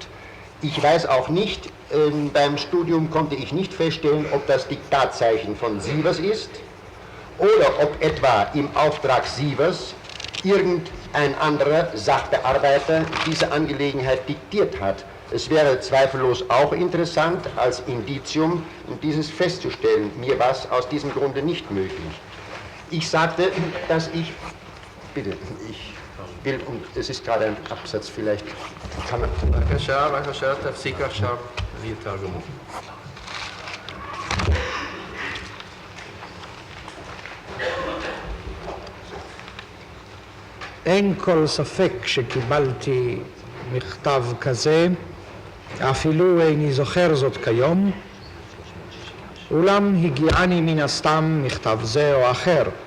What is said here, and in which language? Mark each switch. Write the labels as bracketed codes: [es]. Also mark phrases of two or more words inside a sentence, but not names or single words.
[de] Ich weiß auch nicht, beim Studium konnte ich nicht feststellen, ob das Diktatzeichen von Sievers ist oder ob etwa im Auftrag Sievers irgendein anderer Sachbearbeiter diese Angelegenheit diktiert hat. Es wäre zweifellos auch interessant, als Indizium dieses festzustellen. Mir war es aus diesem Grunde nicht möglich. Ich sagte, dass ich, bitte, ich will, und es ist gerade ein Absatz, vielleicht kann man... [he] בבקשה, תפסיק עכשיו ויתרגמו. אין כל ספק שקיבלתי מכתב כזה, אפילו איני זוכר זאת כיום, אולם הגיעני מן הסתם מכתב זה או אחר.